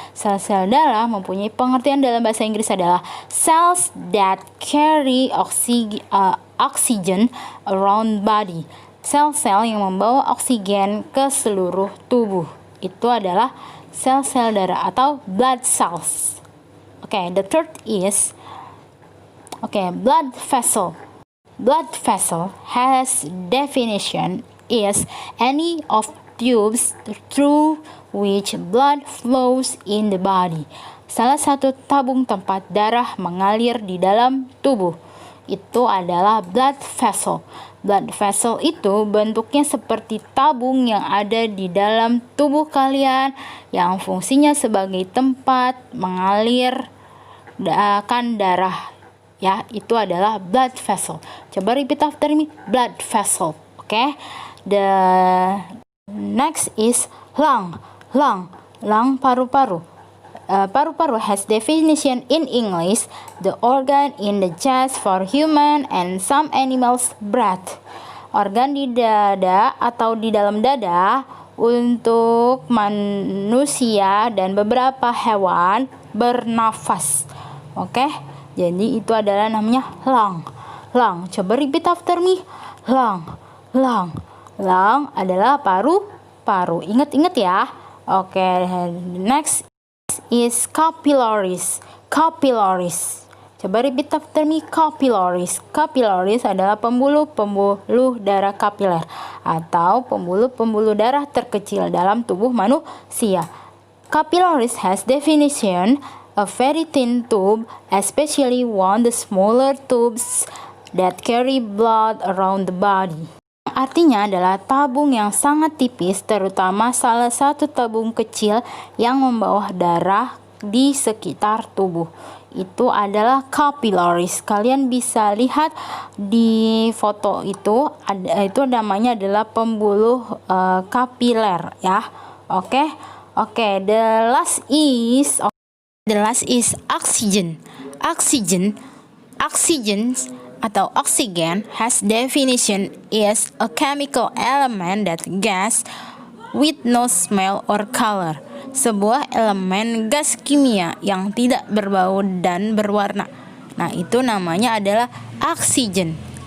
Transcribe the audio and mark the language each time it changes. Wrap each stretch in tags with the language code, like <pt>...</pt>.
<id>Sel-sel darah mempunyai pengertian dalam bahasa Inggris adalah</id> <en>cells that carry oxygen around body.</en> <id>Sel-sel yang membawa oksigen ke seluruh tubuh. Itu adalah sel-sel darah atau blood cells.</id> <en>Okay, the third is blood vessel. Blood vessel has definition is any of tubes through which blood flows in the body.</en> <id>Salah satu tabung tempat darah mengalir di dalam tubuh. Itu adalah blood vessel. Blood vessel itu bentuknya seperti tabung yang ada di dalam tubuh kalian yang fungsinya sebagai tempat mengalirkan darah. Ya, itu adalah blood vessel. Coba</id> <en>repeat after me, blood vessel. Okay? The next is lung.</en> <id>Lung, paru-paru.</id> <en>Paru-paru has definition in English, the organ in the chest for human and some animals breath.</en> <id>Organ di dada atau di dalam dada untuk manusia dan beberapa hewan bernafas. Oke, jadi itu adalah namanya lung.</id> <en>Lung, coba repeat after me. Lung, lung.</en> <id>Lung adalah paru-paru. Ingat-ingat ya.</id> <en>Oke, next is capillaries. Capillaries. Coba repeat after me, capillaries.</en> <id>Capillaries adalah pembuluh-pembuluh darah kapiler atau pembuluh-pembuluh darah terkecil dalam tubuh manusia.</id> <en>Capillaries has definition a very thin tube, especially one the smaller tubes that carry blood around the body.</en> <id>Artinya adalah tabung yang sangat tipis, terutama salah satu tabung kecil yang membawa darah di sekitar tubuh. Itu adalah capillaries. Kalian bisa lihat di foto itu, itu namanya adalah pembuluh kapiler ya.</id> <en>Oke. The last is oxygen. Oxygen atau oxygen has definition is a chemical element that gas with no smell or color.</en> <id>Sebuah elemen gas kimia yang tidak berbau dan berwarna. Nah, itu namanya adalah oxygen.</id>